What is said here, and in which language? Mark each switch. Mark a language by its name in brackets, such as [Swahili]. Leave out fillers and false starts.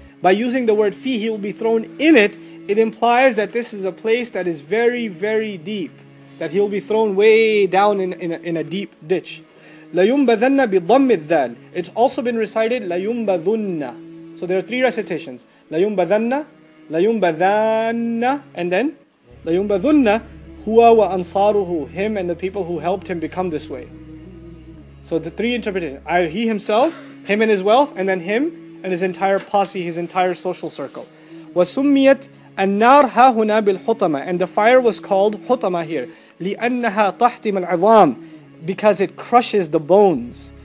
[English] By using the word fi, he will be thrown in it. It implies that this is a place that is very, very deep. That he will be thrown way down in a deep ditch. [Arabic] لَيُنْبَذَنَّ بِضَمِّ الذَّالِ. [English] It's also been recited لَيُنْبَذُنَّ. So there are three recitations. [Arabic] لَيُنْبَذَنَّ, لَيُنْبَذَنَّ, [English] and then [Arabic] لَيُنْبَذُنَّ هُوَ وَأَنصَارُهُ. [English] Him and the people who helped him become this way. So the three interpretations. He himself, him and his wealth, and then him and his entire posse, his entire social circle. [Arabic] وَسُمِّيَتْ النَّارْ هَا هُنَا بِالْحُطَمَةِ. [English] And the fire was called hutama here. [Arabic] لِأَنَّهَا تَحْتِمَ الْعِظَامِ. [English] Because it crushes the bones.